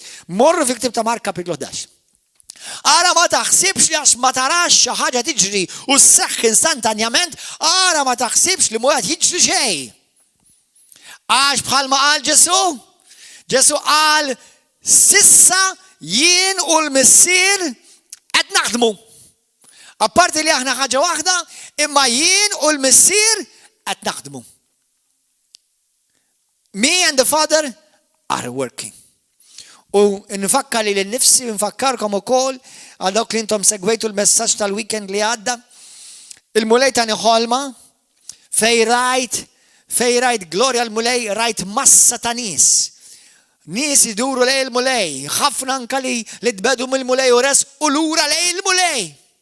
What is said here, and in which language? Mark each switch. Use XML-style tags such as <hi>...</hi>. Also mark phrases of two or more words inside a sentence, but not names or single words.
<mt>Morru fi ktieb ta' Mark kapitlu 11. Ara ma taħsibx li għax ma tarax xi ħaġa tiġri u sseħħ instantanjament, ara ma taħsibx li mhux qed jiġri xejn. Għax bħalma qal Ġesu qal sissa jien u l-missier qed naħdmu. Apparti li aħna ħaġa waħda, imma jien u l-missier qed naħdmu.</mt> <en>Me and the Father are working.</en> <mt>U nfakkar li l-nifsi, nfakkarkom ukoll għal dawk li intom segwejtu l-messaġġ tal-weekend li għadda. Il-mulej tani ħolma fej rajt Gloria l-mulej rajt massa ta' nies. Nies iduru lej il-mulej, ħafna anka li tbedu mill-mulej u res u lura lej il-mulej.</mt>